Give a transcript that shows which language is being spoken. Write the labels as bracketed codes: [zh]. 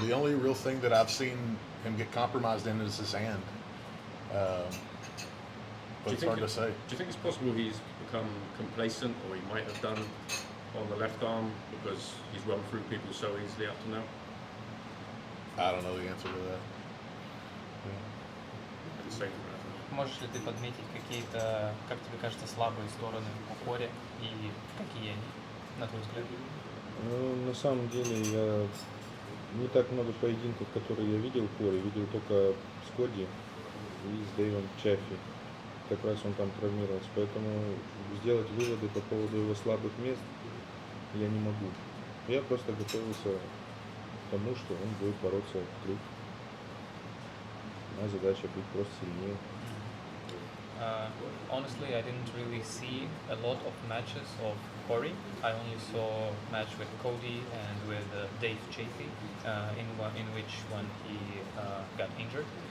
[en] The only real thing that I've seen him get compromised in is his hand. But it's hard to say. Do you think it's possible he's become complacent, or he might have done on the left arm because he's run through people so easily up to now? I don't know the answer to that. I'd say that. [ru] Можешь ли ты подметить какие-то, как тебе кажется, слабые стороны у Кори и какие они, на твой взгляд? На самом деле я не так много поединков, которые я видел Кори, видел только с Коди и с Дэйвом Чаффи. Как раз он там травмировался, поэтому сделать выводы по поводу его слабых мест я не могу. Я просто готовился к тому, что он будет бороться в круг. Моя задача быть просто сильнее. [en] Honestly, I didn't really see a lot of matches of Corey. I only saw a match with Cody and with Dave Chaffee, in which one he got injured.